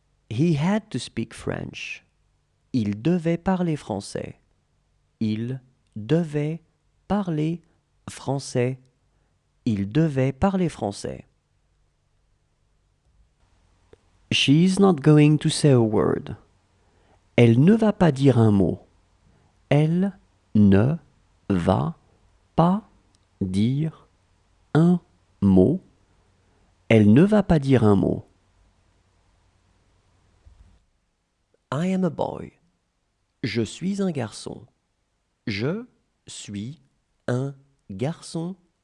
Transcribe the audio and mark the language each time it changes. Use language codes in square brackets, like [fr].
[en] He had to speak French. [fr] Il devait parler français. Il devait parler français. Il devait parler français. [en] She is not going to say a word. [fr] Elle ne va pas dire un mot. Elle ne va pas dire un mot. Elle ne va pas dire un mot. [en] I am a boy. [fr] Je suis un garçon. Je suis un garçon.